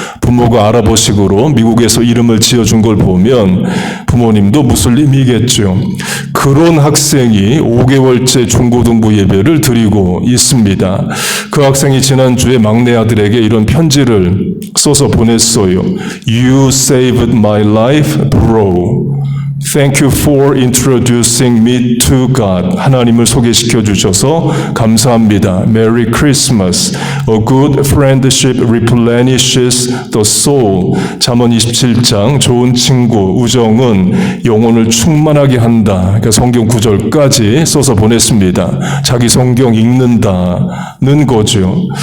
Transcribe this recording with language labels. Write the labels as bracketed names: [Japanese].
[Korean] 부모가 아랍어식으로 미국에서 이름을 지어준 걸 보면 부모님도 무슬림이겠죠. 그런 학생이 5개월째 중고등부 예배를 드리고 있습니다. 그 학생이 지난주에 막내 아들에게 이런 편지를 써서 보냈어요. [English] You saved my life, bro. Thank you for introducing me to God. [Korean] 하나님을 소개시켜 주셔서 감사합니다. [English] Merry Christmas. A good friendship replenishes the soul. [Korean] 잠언 27장 좋은 친구, 우정은 영혼을 충만하게 한다. 그러니까 성경 구절까지 써서 보냈습니다. 자기 성경 읽는다는 거죠.